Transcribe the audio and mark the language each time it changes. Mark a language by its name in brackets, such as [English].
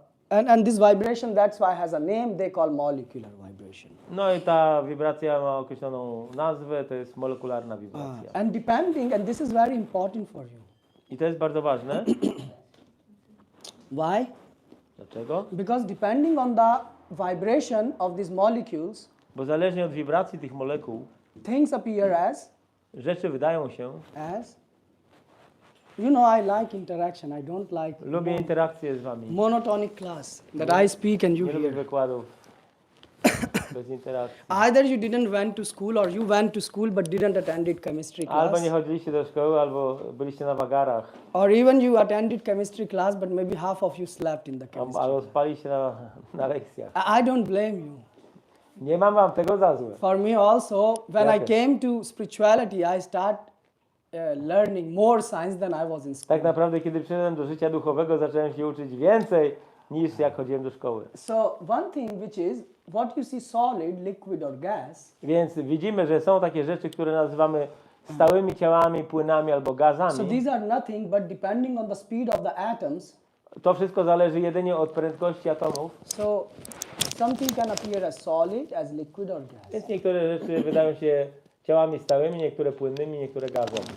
[English] And this vibration, that's why has a name they call molecular vibration. [Polish] No i ta wibracja ma określoną nazwę, to jest molekularna wibracja. [English] And depending, and this is very important for you. [Polish] I to jest bardzo ważne. [English] Why? [Polish] Dlaczego? [English] Because depending on the vibration of these molecules, [Polish] Bo zależnie od wibracji tych molekuł, [English] things appear [Polish] rzeczy wydają się. [English] as you know, I like interaction. I don't like [Polish] Lubię interakcję z wami. [English] monotonic class that I speak and you [Polish] Nie lubię [English] hear. [Polish] wykładów bez interakcji. [English] Either you didn't went to school or you went to school but didn't attend chemistry [Polish] Albo [English] class. [Polish] nie chodziliście do szkoły, albo byliście na wagarach, [English] Or even you attended chemistry class but maybe half of you slept in the chemistry. [Polish] albo spaliście na lekcjach. [English] I don't blame you. [Polish] Nie mam wam tego za złe. [English] For me also, when I Yes. came to spirituality, I start learning more science than I was in school. [Polish] Tak naprawdę, kiedy przyszedłem do życia duchowego, zacząłem się uczyć więcej niż jak chodziłem do szkoły. [English] So one thing which is, what you see solid, liquid or gas, [Polish] Więc widzimy, że są takie rzeczy, które nazywamy stałymi ciałami, płynami albo [English] so [Polish] gazami. [English] these are nothing but depending on the speed of the atoms, [Polish] To wszystko zależy jedynie od prędkości atomów. [English] so something can appear as solid, as liquid or gas. [Polish] Więc niektóre rzeczy wydają się ciałami stałymi, niektóre płynnymi, niektóre gazem.